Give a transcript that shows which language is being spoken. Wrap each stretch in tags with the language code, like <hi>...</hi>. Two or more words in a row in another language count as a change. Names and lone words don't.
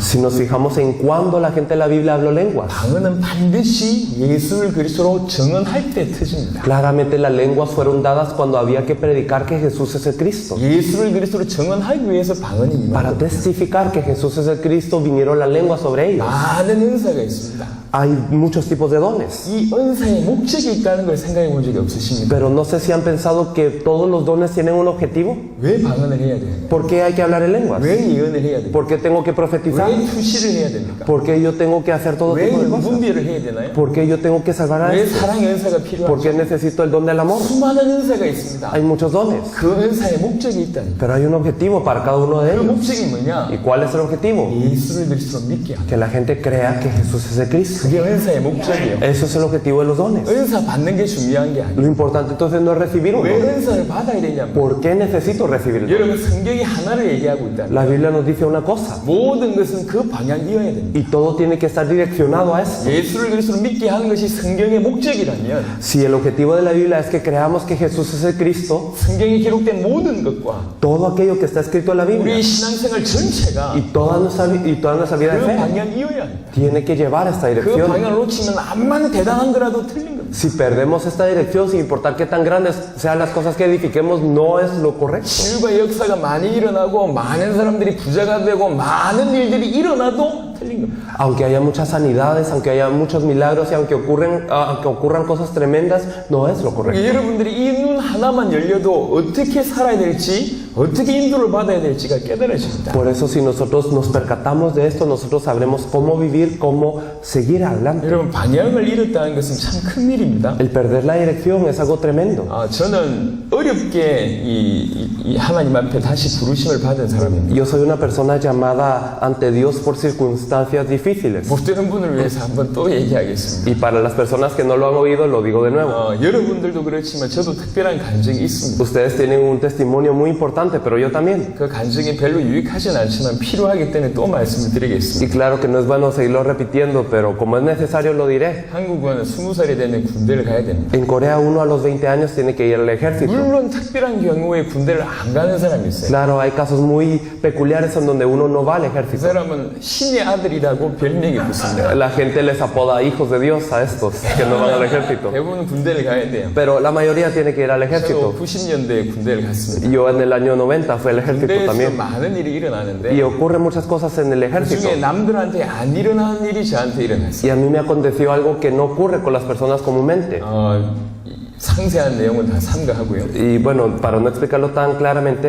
<es>Si nos fijamos en cuándo la gente de la Biblia habló lenguas,</es> <ko>방언은 반드시 예수를 그리스도로 증언할 때 터집니다.</ko> <es>claramente las lenguas fueron dadas cuando había que predicar que Jesús es el Cristo.</es> <ko>예수를 그리스도로 증언하기 위해서 방언이 임합니다.</ko> <es>Para testificar que Jesús es el Cristo vinieron las lenguas sobre ellos.</es> <ko>많은 은사가 있습니다.</ko> <es>Hay muchos tipos de dones,</es> <ko>이 은사의 목적이 있다는 걸 생각해 본 적이 없으십니까?</ko> <es>pero no sé si han pensado que todos los dones tienen un objetivo.</es> <ko>왜 방언을 해야 돼요?</ko> <es>¿Por qué hay que hablar en lenguas?</es> <ko>왜 예언을 해야 돼요?</ko> <es>¿Por qué tengo que profetizar?</es> <ko>왜 투시를 해야 됩니까?</ko> <es>¿Por qué yo tengo que hacer todo</es> <ko>왜</ko> <es>tipo de cosas?</es> <ko>분별을 해야 되나요?</ko> <es>¿Por qué yo tengo que salvar a</es> <ko>왜</ko> <es>este?</es> <ko>사랑의 은사가</ko> <es>¿Por qué</es> <ko>필요하죠?</ko> <es>necesito el don del amor?</es> <ko>수많은 은사가 있습니다.</ko> <es>Hay muchos dones,</es> <ko>그 은사의 목적이 있다니.</ko> <es>pero hay un objetivo para cada uno de</es> <ko>그</ko> <es>ellos.</es> <ko>목적이 뭐냐?</ko> <es>¿Y cuál es el objetivo?</es> <ko>예수를 그리스도로 믿게 하는.</ko> <es>Que la gente crea que Jesús es el Cristo.</es> <ko>그게 은사의 목적이에요.</ko> <es>Eso es el objetivo de los dones.</es> <ko>은사 받는 게 중요한 게 아니에요.</ko> <es>Lo importante entonces no es recibir un</es> <ko>왜</ko> <es>don.</es> <ko>은사를 받아야 되냐면</ko> <es>¿Por qué necesito recibir el don?</es> <ko>여러분 성경이 하나를 얘기하고 있다.</ko> <es>La Biblia nos dice una cosa</es> <ko>모든 것은 그 방향이어야 됩니다.</ko> <es>y todo tiene que estar direccionado a eso.</es> <ko>예수를 그리스도로 믿게 하는 것이 성경의 목적이라면</ko> <es>Si el objetivo de la Biblia es que creamos que Jesús es el Cristo,</es> <ko>성경에 기록된 모든 것과</ko> <es>todo aquello que está escrito en la Biblia</es> <ko>우리 신앙생활 전체가</ko> <es>y toda nuestra vida de</es> <ko>그</ko> <es>fe</es> <ko>방향이어야 합니다.</ko> <es>tiene que llevar esta</es> <ko>그</ko> <es>dirección.</es> <ko>방향을 놓치면 암만 대단한 거라도 틀린 겁니다.</ko> <es>Si perdemos esta dirección, sin importar qué tan grandes sean las cosas que edifiquemos, no es lo correcto.</es> <ko>치유가 역사가 많이 일어나고 많은 사람들이 부자가 되고 많은 일들이 일어나도 틀린 겁니다.</ko> <es>Aunque haya muchas sanidades, aunque haya muchos milagros y aunque ocurran cosas tremendas, no es lo correcto.</es> <ko>여러분들이 이 눈 하나만 열려도 어떻게 살아야 될지 어떻게 인도를 받아야 될지가 깨달아집니다.</ko> <es>Por eso si nosotros nos percatamos de esto, nosotros sabremos cómo vivir, cómo seguir adelante.</es> <ko>여러분, 방향을 잃었다는 것은 참 큰 일입니다.</ko> <es>El perder la dirección es algo tremendo.</es> <ko>저는 어렵게 이 하나님 앞에 다시 부르심을 받은 사람입니다.</ko> <es>Yo soy una persona llamada ante Dios por circunstancias difíciles.</es> <ko>못 들은 분을 위해서 한번 또 얘기하겠습니다.</ko> <es>Y para las personas que no lo han oído, lo digo de nuevo.</es> <ko>여러분들도 그렇지만 저도 특별한 간증이 있습니다.</ko> <es>Ustedes tienen un testimonio muy importante, pero yo también.</es> <ko>그 간증이 별로 유익하진 않지만 필요하기 때문에 또 말씀을 드리겠습니다.</ko> <es>Y claro que no es bueno seguirlo repitiendo, pero como es necesario lo diré.</es> <ko>한국은 20살이 되면 군대를 가야 됩니다.</ko> <es>En Corea uno a los 20 años tiene que ir al ejército.</es> <ko>물론 특별한 경우에 군대를 안 가는 사람이 있어요.</ko> <es>Claro, hay casos muy peculiares en donde uno no va al</es> <ko>그</ko> <es>ejército.</es> <ko>사람은 신의 아들이라고 별명이 붙습니다.</ko> <es>La gente les apoda hijos de Dios a estos que no van al ejército.</es> <ko>대부분 군대를 가야 돼요.</ko> <es>Pero la mayoría tiene que ir al</es> <ko>저도</ko> <es>ejército.</es> <ko>90년대에 군대를 갔습니다.</ko> <es>Yo en el año 90 fui al ejército</es> <ko>군대에서</ko> <es>también.</es> <ko>많은 일이 일어나는데</ko> <es>Y ocurren muchas cosas en el</es> <ko>그</ko> <es>ejército.</es> <ko>중에 남들한테 안 일어나는 일이 저한테 일어났어요.</ko> <es>Y a mí me aconteció algo que no ocurre con las personas comúnmente.</es> <ko>상세한 내용은 다 삼가하고요.</ko> <es>Y bueno, para no explicarlo tan claramente,</es>